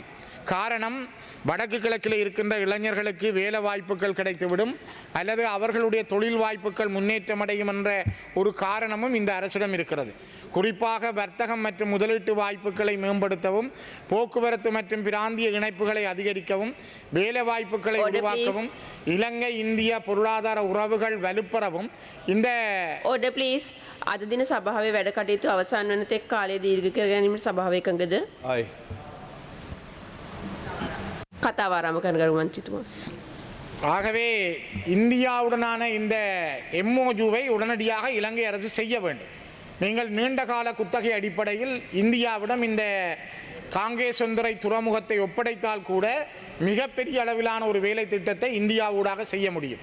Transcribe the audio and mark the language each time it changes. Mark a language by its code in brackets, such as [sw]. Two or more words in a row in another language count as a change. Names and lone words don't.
[ta] காரணம், வடக்கு கிழக்கில் இருக்கின்ற இளைஞர்களுக்கு வேலை வாய்ப்புகள் கிடைத்துவிடும் அல்லது அவர்களுடைய தொழில் வாய்ப்புகள் முன்னேற்றமடையும் என்ற ஒரு காரணமும் இந்த அரசிடம் இருக்கிறது. குறிப்பாக வர்த்தகம் மற்றும் முதலீட்டு வாய்ப்புகளை மேம்படுத்தவும், போக்குவரத்து மற்றும் பிராந்திய இணைப்புகளை அதிகரிக்கவும், வேலை வாய்ப்புகளை உருவாக்கவும், இலங்கை இந்திய பொருளாதார உறவுகள் வலுப்பெறவும் இந்த [en] order please [si] අද දින සභාවේ වැඩ කටයුතු අවසන් වන තෙක් කාලය දීර්ඝ කර ගැනීමට සභාව එකඟද? ආයි කතාව ආරම්භ කරන ගරු මන්ත්‍රීතුමා. [ta] ஆகவே இந்தியாவுடனான இந்த MOUவை உடனடியாக இலங்கை அரசு செய்ய வேண்டும். நீங்கள் நீண்ட கால குத்தகை அடிப்படையில் இந்தியாவிடம் இந்த காங்கேசந்துறை துறைமுகத்தை ஒப்படைத்தால் கூட மிகப்பெரிய அளவிலான ஒரு வேலை திட்டத்தை இந்தியாவூடாக செய்ய முடியும்.